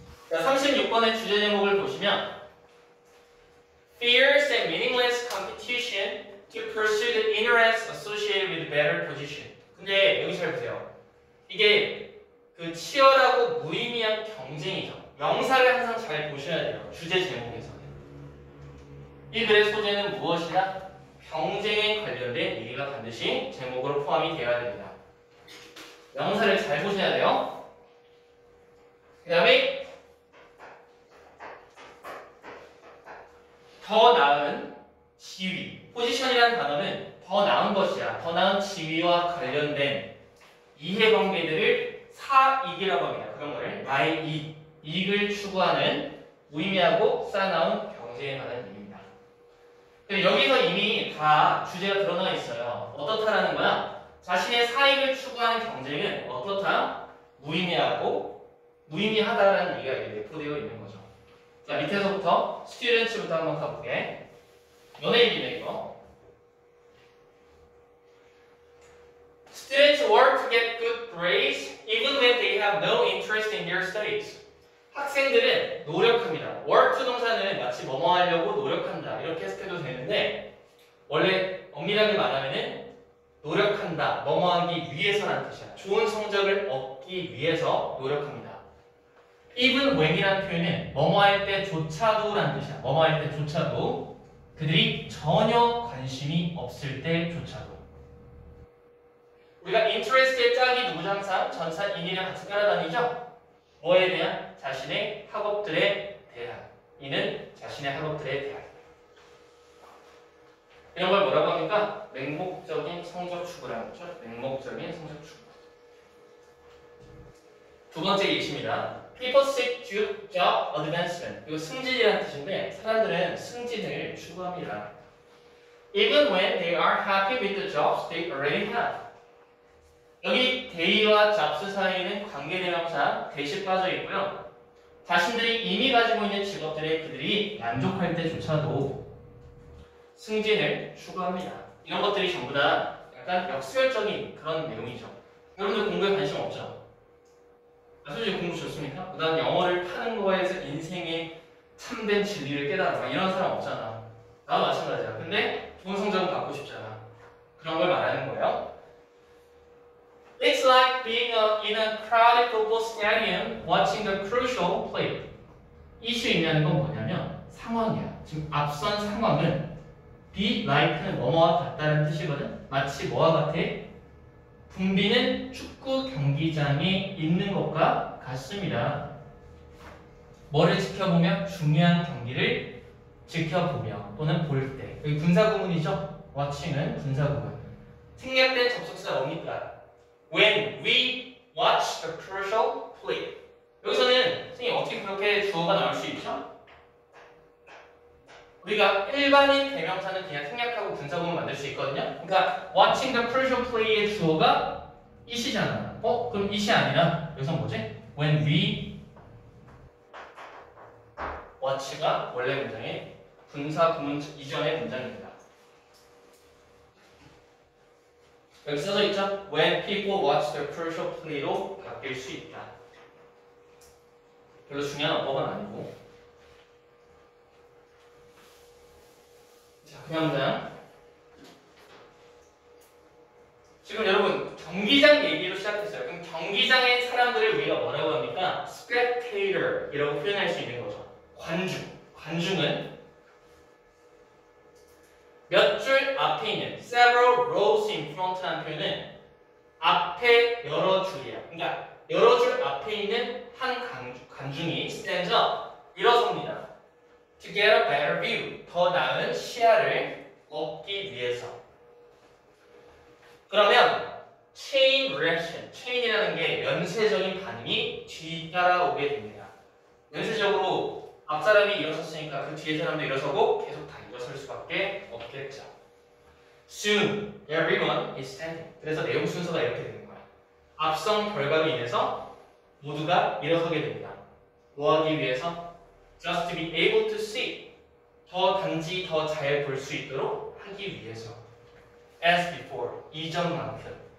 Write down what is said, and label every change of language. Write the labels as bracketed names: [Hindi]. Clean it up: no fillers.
[Korean] 자, 36번의 주제 제목을 보시면 [English] Fierce and meaningless competition to pursue the interests associated with better position. [Korean] 근데 여기 잘 보세요. 이게 그 치열하고 무의미한 경쟁이죠. 명사를 항상 잘 보셔야 돼요. 주제 제목에서는. 이 글의 소재는 무엇이냐? 경쟁에 관련된 얘기가 반드시 제목으로 포함이 되어야 됩니다. 명사를 잘 보셔야 돼요. 그 다음에 더 나은 지위, 포지션이라는 단어는 더 나은 것이야. 더 나은 지위와 관련된 이해관계들을 사익이라고 합니다. 그런 거를 나의 이익을 추구하는 무의미하고 쌓아나온 경쟁에 관한 얘기입니다. 여기서 이미 다 주제가 드러나 있어요. 어떻다라는 거야? 자신의 사익을 추구하는 경쟁은 어떻다? 무의미하다라는 얘기가 내포되어 있는 거죠. 자, 밑에서부터 스튜던츠부터 한번 가볼게. 연예인이네 이거. [English] Students work to get good grades even when they have no interest in their studies. [Korean] 학생들은 노력합니다. work 동사는 마치 뭐뭐 하려고 노력한다 이렇게 해석해도 되는데 원래 엄밀하게 말하면은 노력한다, 뭐뭐 하기 위해서라는 뜻이야. 좋은 성적을 얻기 위해서 노력합니다. even when이라는 표현은 뭐뭐 할 때조차도라는 뜻이야. 뭐뭐 할 때조차도 그들이 전혀 관심이 없을 때조차도. 우리가 interest의 짝이 누구죠? 항상 전사 in이랑 같이 따라다니죠? 뭐에 대한? 자신의 학업들에 대한. 이는 자신의 학업들에 대한. 이런 걸 뭐라고 합니까? 맹목적인 성적 추구라는 거죠. 맹목적인 성적 추구. 두 번째 예시입니다. [English] People seek job advancement. [Korean] 이거 승진이라는 뜻인데 사람들은 승진을 추구합니다. [English] Even when they are happy with the jobs they already have. [Korean] 여기 they와 jobs 사이에는 관계대명사 대시 빠져 있고요. 자신들이 이미 가지고 있는 직업들에 그들이 만족할 때조차도 승진을 추구합니다. 이런 것들이 전부 다 약간 역설적인 그런 내용이죠. 여러분들 공부에 관심 없죠? 솔직히 공부 좋습니까? 그 다음 영어를 파는 거에서 인생의 참된 진리를 깨달아. 이런 사람 없잖아. 나도 마찬가지야. 근데 좋은 성적은 받고 싶잖아. 그런 걸 말하는 거예요. [English] It's like being in a crowded football stadium watching a crucial play. [Korean] 이슈이냐는 건 뭐냐면 상황이야. 지금 앞선 상황은 be like는 뭐뭐와 같다는 뜻이거든. 마치 뭐와 같아? 붐비는 축구 경기장에 있는 것과 같습니다. 뭐를 지켜보며? 중요한 경기를 지켜보며 또는 볼 때. 여기 분사구문이죠? watching은 분사구문. 생략된 접속사가 뭡니까? [English] When we watch the crucial play. [Korean] 여기서는 선생님 어떻게 그렇게 주어가 나올 수 있죠? 우리가 일반인 대명사는 그냥 생략하고 분사구문 만들 수 있거든요. 그러니까 [English] watching the crucial play [Korean] 의 주어가 it이잖아. 그럼 it이 아니라 여기서 뭐지? [English] When we [Korean] watch가 원래 문장의 분사 구문 이전의 문장입니다. 여기 써져 있죠? [English] When people watch the crucial play로 [Korean] 바뀔 수 있다. 별로 중요한 어법은 아니고. 자, 그냥 문장. 지금 여러분 경기장 얘기로 시작했어요. 그럼 경기장의 사람들을 우리가 뭐라고 합니까? spectator이라고 표현할 수 있는 거죠. 관중. 관중은 몇 줄 앞에 있는 [English] several rows in front [Korean] 라는 표현은 앞에 여러 줄이야. 그러니까 여러 줄 앞에 있는 한 관중이 [English] stands up, [Korean] 일어섭니다. [English] To get a better view, [Korean] 더 나은 시야를 얻기 위해서. 그러면 [English] chain reaction, [Korean] chain이라는 게 연쇄적인 반응이 뒤따라오게 됩니다. 연쇄적으로 앞 사람이 일어섰으니까 그 뒤에 사람도 일어서고 계속 다 일어설 수밖에 없겠죠. [English] Soon, everyone is standing. [Korean] 그래서 내용 순서가 이렇게 되는 거야. 앞선 결과로 인해서 모두가 일어서게 됩니다. 뭐 하기 위해서? [English] Just to be able to see. [Korean] 단지 더 잘 볼 수 있도록 하기 위해서. [English] As before. [Korean] 이전만큼.